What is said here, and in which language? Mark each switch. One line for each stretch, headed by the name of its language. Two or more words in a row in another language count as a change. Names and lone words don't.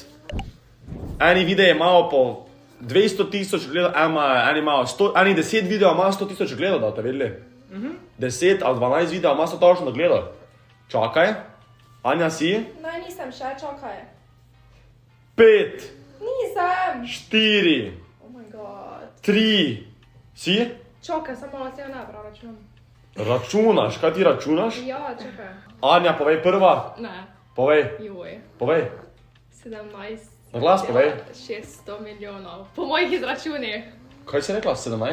Slovenian: Eni videi imajo po 200 tisoč gledal, eni 10 videov ima 100 tisoč gledal, da te vedeli? 10 ali 12 videov ima 100 tisoč gledal. Čakaj, Anja si? No, nisem še, čakaj. 5, Nisem! 4,
English: Oh my god.
Slovenian: 3, si? Čakaj, samo malo se jo ne prav računam. Računaš, kaj ti računaš? Ja, čakaj. Anja, povej prva. Ne, Povej, joj. povej. 17. Na glas povej. 600 milijonov. Po mojih izračunih. Kaj si rekla? 17?